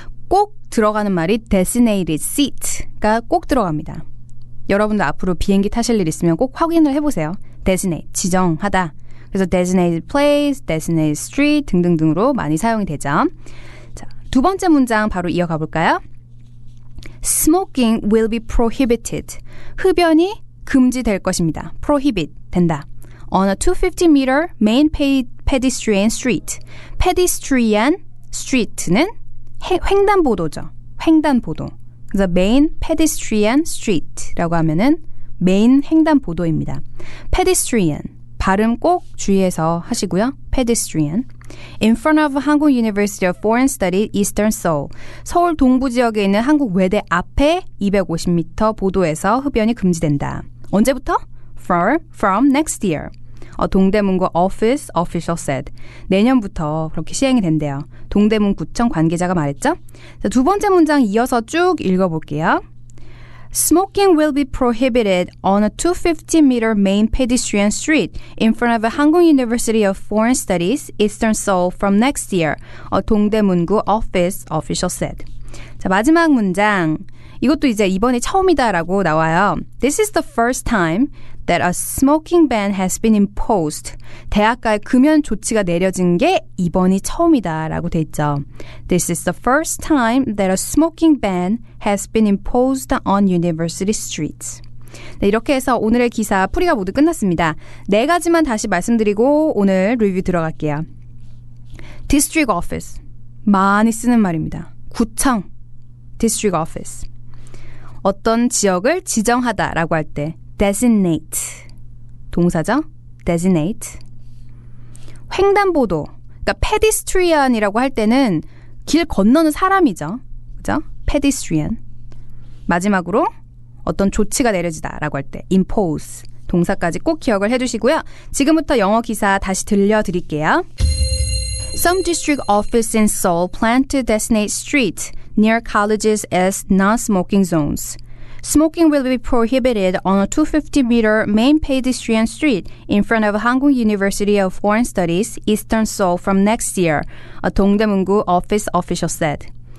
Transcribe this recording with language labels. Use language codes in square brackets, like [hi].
[ko] 꼭 들어가는 말이 designated seat가 꼭 들어갑니다. 여러분도 앞으로 비행기 타실 일 있으면 꼭 확인을 해보세요. designate, 지정하다. 그래서 designated place, designated street 등등등으로 많이 사용이 되죠. 자, 두 번째 문장 바로 이어가 볼까요? [en] Smoking will be prohibited. [ko] 흡연이 금지될 것입니다. prohibit, 된다. [en] On a 250m main pedestrian street. [ko] pedestrian street는 횡단보도죠. 횡단보도. 그래서 main pedestrian street라고 하면은 메인 횡단보도입니다. pedestrian. 발음 꼭 주의해서 하시고요. [en] pedestrian. In front of Hanguk University of Foreign Studies, Eastern Seoul. [ko] 서울 동부 지역에 있는 한국 외대 앞에 250m 보도에서 흡연이 금지된다. 언제부터? [en] From next year. 동대문구 office official said. [ko] 내년부터 그렇게 시행이 된대요. 동대문구청 관계자가 말했죠. 자, 두 번째 문장 이어서 쭉 읽어볼게요. [en] Smoking will be prohibited on a 250m main pedestrian street in front of Hanguk University of Foreign Studies, Eastern Seoul from next year. 동대문구 office official said. [ko] 자, 마지막 문장. 이것도 이제 이번이 처음이다라고 나와요. [en] This is the first time that a smoking ban has been imposed. [ko] 대학가에 금연 조치가 내려진 게 이번이 처음이다라고 돼 있죠. [en] This is the first time that a smoking ban has been imposed on university streets. [ko] 네, 이렇게 해서 오늘의 기사 풀이가 모두 끝났습니다. 4가지만 다시 말씀드리고 오늘 리뷰 들어갈게요. District office. 많이 쓰는 말입니다. 구청. District office. 어떤 지역을 지정하다라고 할 때 designate. 동사죠? designate. 횡단보도. 그러니까 pedestrian이라고 할 때는 길 건너는 사람이죠. 그죠? pedestrian. 마지막으로 어떤 조치가 내려지다라고 할 때 impose. 동사까지 꼭 기억을 해두시고요. 지금부터 영어 기사 다시 들려드릴게요. [en] Some district office in Seoul plan to designate streets near colleges as non-smoking zones. Smoking will be prohibited on a 250m main pedestrian street in front of Hanguk University of Foreign Studies, Eastern Seoul from next year, a 동대문구 office official said.